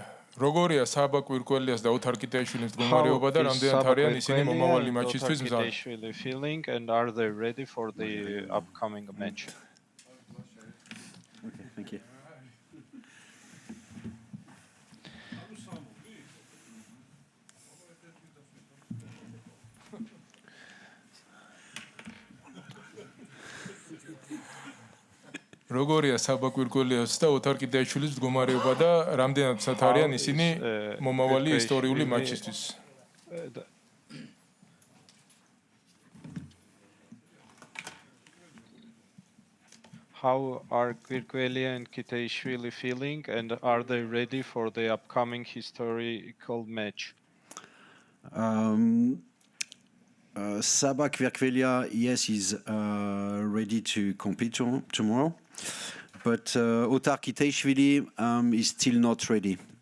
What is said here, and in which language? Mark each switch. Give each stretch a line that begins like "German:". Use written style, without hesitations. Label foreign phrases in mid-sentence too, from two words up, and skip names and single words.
Georgian: როგორია საბა კვირკველიას და ოთარ კიტაიშვილის
English: How
Georgian: მდგომარეობა და
English: is
Georgian: რამდენად
English: Saba
Georgian: არიან ისინი
English: Kvirkvelya
Georgian: მომავალი
English: and Otar
Georgian: მატჩისთვის მზად?
English: Kiteishvili feeling, and are they ready for the upcoming match? Okay, thank you.
Georgian: როგორია საბა კვირკველიას და ოთარ კიტაიშვილის მდგომარეობა და რამდენად მზად არიან ისინი მომავალი ისტორიული მატჩისთვის?
English: How are Kvirkvelya and Kiteishvili feeling, and are they ready for the upcoming historical match? Saba Kvirkvelya, yes, is ready to compete tomorrow, but Otar Kiteishvili is still not ready.